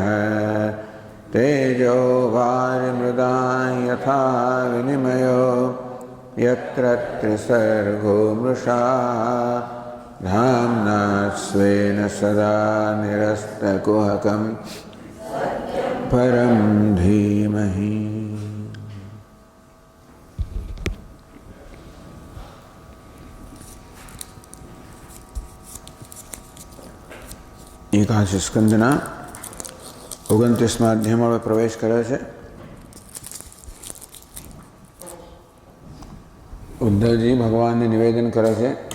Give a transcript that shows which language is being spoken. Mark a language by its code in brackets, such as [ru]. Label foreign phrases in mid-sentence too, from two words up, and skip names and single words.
[sa] तेजो वारिमृदां यथा विनिमयो यत्र त्रिसर्गो मृषा धाम्ना स्वेन सदा निरस्तकुहकं परं धीमहि। [gu] એકાદશ સ્કંદના 29મા અધ્યાયમાં પ્રવેશ કરે છે। ઉદ્ધવજી ભગવાનને નિવેદન કરે છે